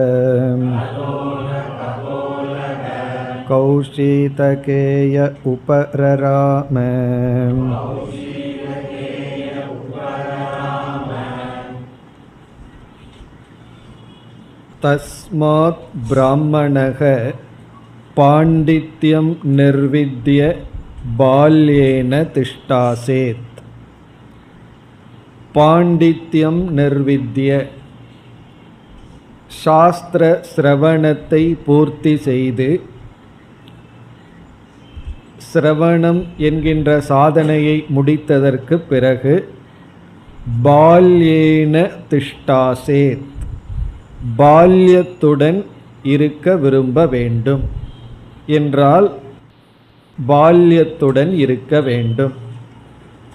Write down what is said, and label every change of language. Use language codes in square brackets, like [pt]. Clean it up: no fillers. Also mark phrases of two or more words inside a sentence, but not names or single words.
[sa] कौशितकेय उपरराम तस्मात् ब्राह्मणः पाण्डित्यं निर्विद्य बाल्येन तिष्ठासेत्. पाण्डित्यं निर्विद्य, [ta] சாஸ்திர சிரவணத்தை பூர்த்தி செய்து சிரவணம் என்கின்ற சாதனையை முடித்ததற்கு பிறகு [sa] बाल्येन तिष्ठासेत्, [ta] பால்யத்துடன் இருக்க விரும்ப வேண்டும் என்றால் பால்யத்துடன் இருக்க வேண்டும்.